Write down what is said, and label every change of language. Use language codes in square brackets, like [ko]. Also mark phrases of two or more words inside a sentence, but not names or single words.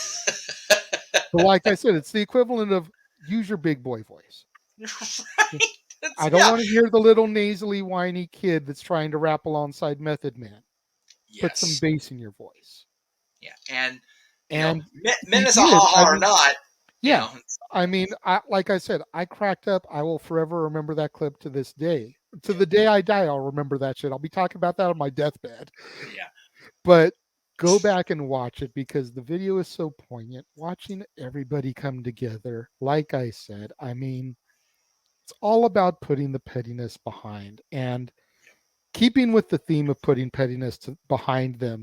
[en] But like I said, it's the equivalent of use your big boy voice. Right. I don't want to hear the little nasally, whiny kid that's trying to rap alongside Method Man. Yes. Put some bass in your voice. Yeah, and Menace a ha-ha or not. Yeah, I mean, like I said, I cracked up. I will forever remember that clip to this day. To the day I die, I'll remember that shit. I'll be talking about that on my deathbed. Yeah. But go back and watch it because the video is so poignant. Watching everybody come together, like I said, I mean, it's all about putting the pettiness behind and keeping with the theme of putting pettiness behind them.